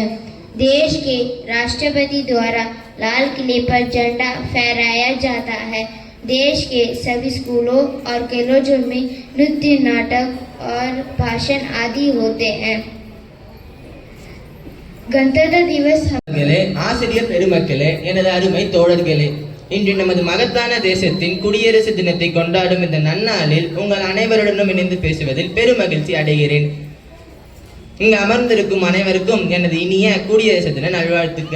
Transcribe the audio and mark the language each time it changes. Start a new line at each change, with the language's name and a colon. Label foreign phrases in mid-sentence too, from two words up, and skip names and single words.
Hindi: देश के राष्ट्रपति द्वारा लाल किले पर झंडा फहराया जाता है। देश के सभी स्कूलों और कॉलेजों में नृत्य, नाटक और भाषण आदि होते हैं। गणतंत्र दिवस
Tamil: ஆசிரியர் பெருமக்களே, எனது அருமை தோழர்களே, இன்று நமது மகத்தான தேசத்தின் குடியரசு தினத்தை கொண்டாடும் இந்த நன்னாளில் உங்கள் அனைவருடனும் இணைந்து பேசுவதில் பெருமகிழ்ச்சி அடைகிறேன். இங்கு அமர்ந்திருக்கும் அனைவருக்கும் எனது இனிய குடியரசு தின நல்வாழ்த்துக்கள்.